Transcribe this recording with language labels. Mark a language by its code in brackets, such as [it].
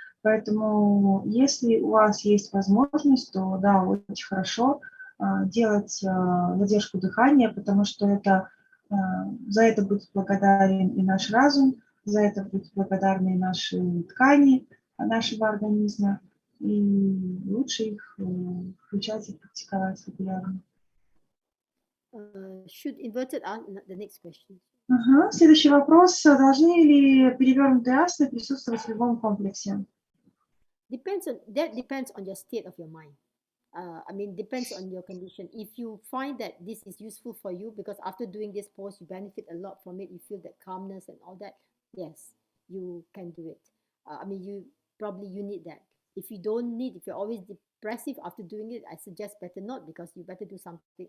[ru] Поэтому, если у вас есть возможность, то да, очень хорошо делать задержку дыхания, потому что за это будет благодарен и наш разум, за это будут благодарны и наши ткани нашего организма, и лучше их включать и практиковать регулярно. [en] Should inverted the next question. [ru] Следующий вопрос. Должны ли перевернутые асаны присутствовать в любом комплексе? [en] Depends on your state of your mind. Depends on your condition. If you find that this is useful for you, because after doing this pose, you benefit a lot from it, you feel that calmness and all that, yes, you can do it. You need that. If you don't need, if you're always depressive after doing it, I suggest better not, because you better do something.